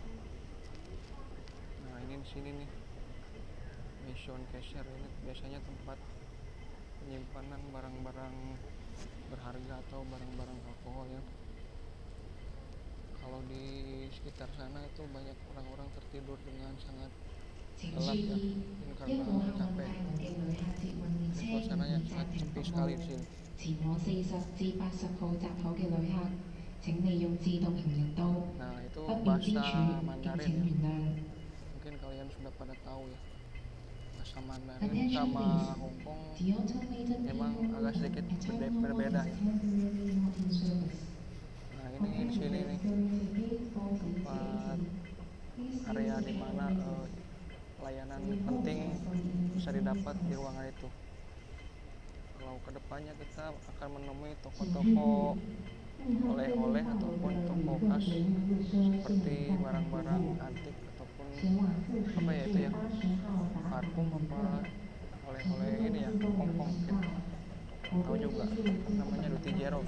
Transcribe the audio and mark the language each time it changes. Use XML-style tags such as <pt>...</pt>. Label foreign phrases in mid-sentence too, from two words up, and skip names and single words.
<id>Nah, ini di sini nih</id> <en>mission cashier,</en> <id>ini biasanya tempat penyimpanan barang-barang berharga atau barang-barang alkohol ya. Kalau di sekitar sana itu banyak orang-orang tertidur dengan sangat gelap ya. Ini karena capek. Suasananya sangat sepi sekali di sini.</id> <yue>前往40至80號閘口嘅旅客，請利用自動行人道，</yue> <id>Nah, itu</id> <yue>不便之</yue> <id>bahasa</id> <yue>處，敬</yue> <id>Mandarin</id> <yue>請</yue> <id>ya.</id> <yue>原諒。</yue> <id>Mungkin kalian sudah pada tahu ya. Bahasa Mandarin</id> <en>Attention</en> <id>sama</id> <en>please,</en> <id>Hong Kong</id> <en>the automated</en> <id>memang</id> <en>people</en> <id>agak sedikit</id> <en>at Terminal 1</en> <id>berbeda</id> <en>is</en> <id>ya.</id> <en>temporarily not in service.</en> <id>Nah, ini di sini nih tempat area di mana layanan penting bisa didapat di ruangan itu. Kalau kedepannya kita akan menemui toko-toko oleh-oleh ataupun toko khas seperti barang-barang antik ataupun apa ya itu ya, parfum apa oleh-oleh ini ya, Hong Kong mungkin tahu juga namanya Duty Zero.</id>